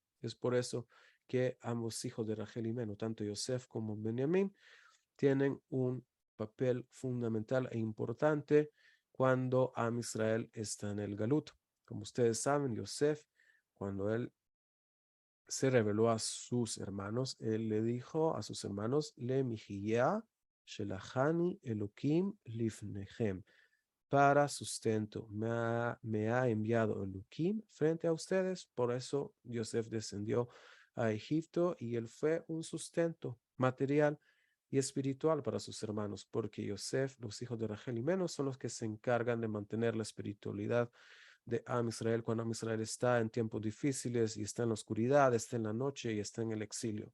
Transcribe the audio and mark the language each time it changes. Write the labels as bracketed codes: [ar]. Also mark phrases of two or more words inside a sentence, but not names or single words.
[es] Es por eso que ambos hijos de Rachel y Menú, tanto Yosef como Benjamín, tienen un papel fundamental e importante cuando [he] עם ישראל [es] está en el Galut. Como ustedes saben, Yosef, cuando él se reveló a sus hermanos, él le dijo a sus hermanos, [he] למחיה שלחני אלוקים לפניכם, [es] para sustento, me ha enviado Elohim frente a ustedes. Por eso Yosef descendió a Egipto y él fue un sustento material y espiritual para sus hermanos, porque Yosef, los hijos de Rachel y Menú, son los que se encargan de mantener la espiritualidad de [he] עם ישראל [es] cuando [he] עם ישראל [es] está en tiempos difíciles y está en la oscuridad, está en la noche y está en el exilio.